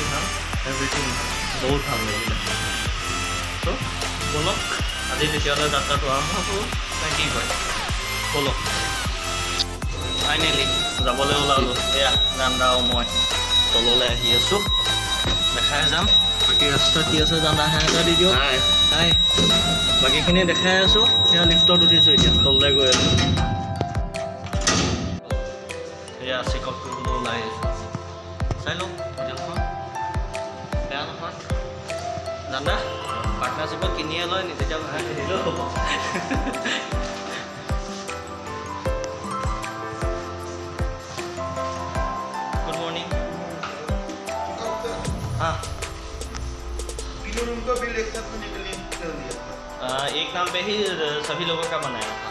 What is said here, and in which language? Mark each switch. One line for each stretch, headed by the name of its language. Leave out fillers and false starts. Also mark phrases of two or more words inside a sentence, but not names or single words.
Assamese: ভাল এভৰিথিং ভাল বহুত ভাল লাগিলে ত' ব'লক আজি তেতিয়াহ'লে যাত্ৰাটো আৰম্ভ কৰোঁ নে কি কয় ব'লক ফাইনেলি যাবলৈ ওলালোঁ এয়া জান্দা আৰু মই তললৈ আহি আছোঁ দেখাই যাম বাকী ৰাস্তাত কি আছে জান্দা হাই এটা দি দিয়ক হাই বাকীখিনি দেখাই আছোঁ এয়া লিফ্টত উঠিছোঁ এতিয়া তললৈ গৈ আছোঁ এয়া চেকআপ কৰিবলৈ ওলাই আহিছোঁ চাই লওঁ হোটেলখন বেয়া নহয় জান্দা পাৰ্টনাৰশ্বিপত কিনিয়ে লয় নি তেতিয়া ভাড়া কিনিলেও হ'ব
English: good morning
Assamese: हाँ
Hindi: तीनों रूम का बिल एक साथ में निकल दिया एक नाम पे ही सभी लोगों का बनाया था